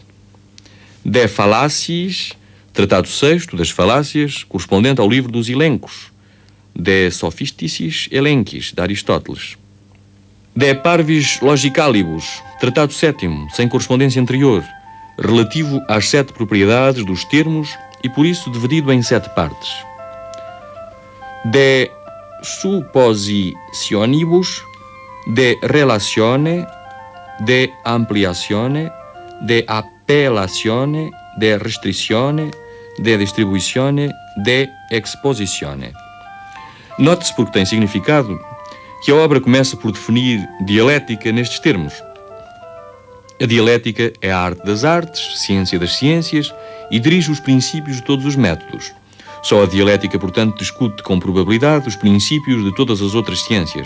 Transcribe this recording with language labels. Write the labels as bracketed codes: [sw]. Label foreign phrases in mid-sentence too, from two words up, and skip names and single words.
[pt] De Fallacies, tratado sexto das falácias, correspondente ao livro dos Elencos, De Sophisticis Elenchis, de Aristóteles. De Parvis Logicalibus, tratado sétimo, sem correspondência anterior, relativo às 7 propriedades dos termos e por isso dividido em 7 partes. De Suppositionibus, de Relatione, de Ampliazione, de Appellatione, de Restrizione, de Distribuizione, de Exposizione. Note-se, porque tem significado, que a obra começa por definir dialética nestes termos. A dialética é a arte das artes, ciência das ciências e dirige os princípios de todos os métodos. Só a dialética, portanto, discute com probabilidade os princípios de todas as outras ciências.